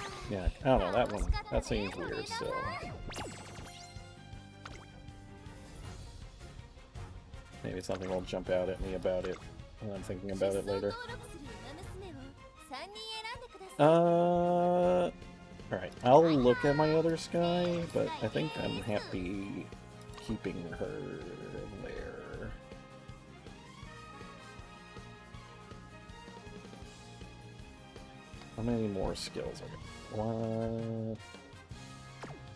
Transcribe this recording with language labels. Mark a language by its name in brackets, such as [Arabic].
[English] Yeah, I don't know, that one, that seems weird still. Maybe something will jump out at me about it when I'm thinking about it later. [Japanese] 登録する馬娘を3人選んでください [English] Alright, I'll look at my other Sky, but I think I'm happy keeping her there. How many more skills are there? What?